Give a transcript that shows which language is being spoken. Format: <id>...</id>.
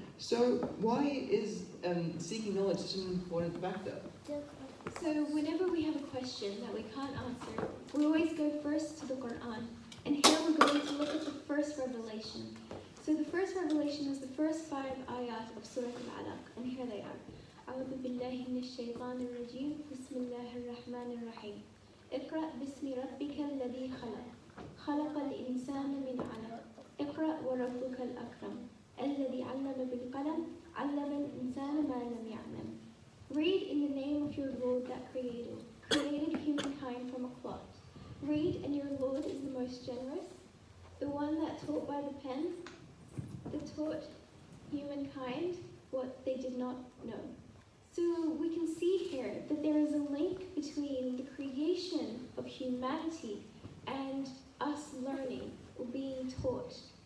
<en>So why is seeking knowledge such an important factor? So whenever we have a question that we can't answer, we always go first to the Quran. And here we're going to look at the first revelation. So the first revelation is the first 5 ayat of Surah Al-Alaq, and here they are.</en> <ar>أعوذ بالله من الشيطان الرجيم بسم الله الرحمن الرحيم اقرأ باسم ربك الذي خلق خلق الإنسان من علق اقرأ وربك الأكرم الذي علم بالقلم علم الإنسان ما لم يعلم.</ar> <en>Read in the name of your Lord that created humankind from a clot. Read, and your Lord is the most generous, the one that taught by the pen, that taught humankind what they did not know. So we can see here that there is a link between the creation of humanity and us learning or being taught.</en>